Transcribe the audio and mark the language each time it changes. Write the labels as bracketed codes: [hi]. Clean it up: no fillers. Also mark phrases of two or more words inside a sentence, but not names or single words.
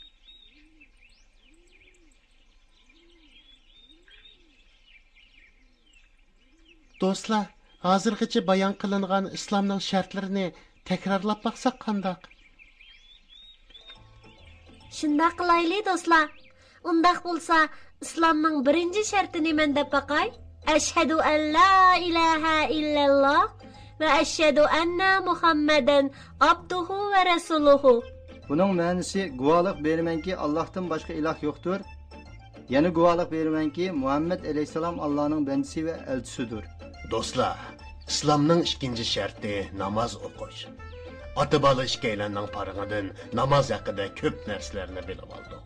[uz] Do'stlar, hozirgacha bayon qilingan islomning shartlarini takrorlab baqsaq qandoq? Shundoq qilaylik do'stlar. Undaq bo'lsa, islomning 1-sharti nima deb baqay? [ar] أشهد أن لا إله إلا الله وأشهد أن محمدا عبده ورسوله. [uz] Bunun ma'nosi guvohlik beramanki Allohdan boshqa iloh yo'qdir. Yana guvohlik beramanki Muhammed alayhissalom Allohning bandisi va elchisidir. Do'stlar, islomning ikkinchi sharti namoz o'qish. Ota-bola ikkalanning parig'idan namoz haqida ko'p narsalarni bilib oldik.